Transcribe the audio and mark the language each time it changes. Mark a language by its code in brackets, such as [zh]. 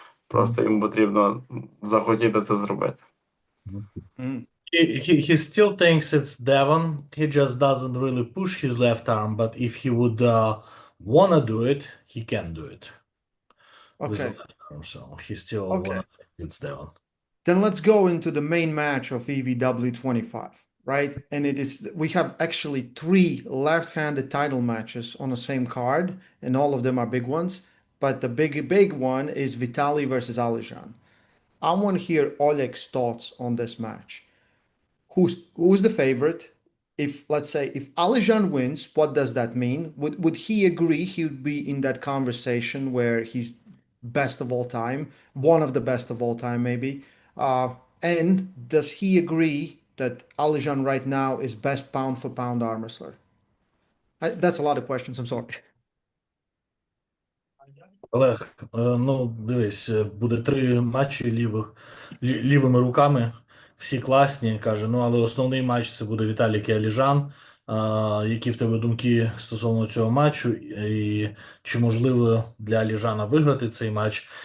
[uk] Просто йому потрібно захотіти це зробити. Mm. [en] He still thinks it's Devon. He just doesn't really push his left arm, but if he would wanna do it, he can do it with the Okay. left arm. So he still Okay. wanna think it's Devon. Then let's go into the main match of EVW 25, right? And we have actually 3 left-handed title matches on the same card, and all of them are big ones. But the big one is Vitali versus Alijan. I want to hear Oleg's thoughts on this match. Who's the favorite? If let's say if Alijan wins, what does that mean? Would he agree he would be in that conversation where he's best of all time, one of the best of all time, maybe? And does he agree that Alijan right now is best pound for pound arm wrestler? That's a lot of questions. I'm sorry. [uk] Олег, дивись, буде 3 матчі лівими руками. Всі класні, каже, але основний матч це буде Віталій Кіаліжан. Які в тебе думки стосовно цього матчу, і чи можливо для Ліжана виграти цей матч?